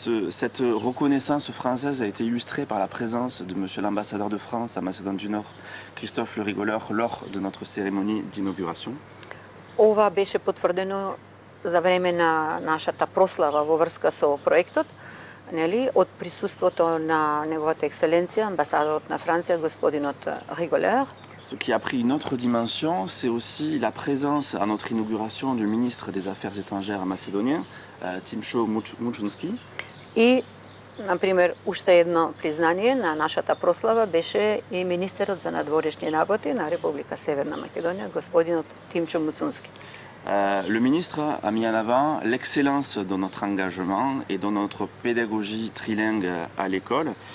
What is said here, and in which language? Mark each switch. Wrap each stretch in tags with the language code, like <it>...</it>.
<fr>Cette reconnaissance française a été illustrée par la présence de monsieur l'ambassadeur de France à Macédoine du Nord, Christophe le Rigoleur, lors de notre cérémonie d'inauguration.</fr> <mk>Ова беше потврдено за време на нашата прослава во врска со проектот, нели, од присуството на неговата екселенција, амбасадорот на Франција, господинот Риголер.</mk> <fr>Ce qui a pris une autre dimension, c'est aussi la présence à notre inauguration du ministre des Affaires étrangères macédonien, Timcho Muchunski.</fr> <mk>И, например, уште едно признание на нашата прослава беше и министерот за надворешни работи на Република Северна Македонија, господинот Тимчо Муцунски.</mk> <fr>Le ministre a mis en avant l'excellence de notre engagement et de notre pédagogie trilingue à l'école.</fr>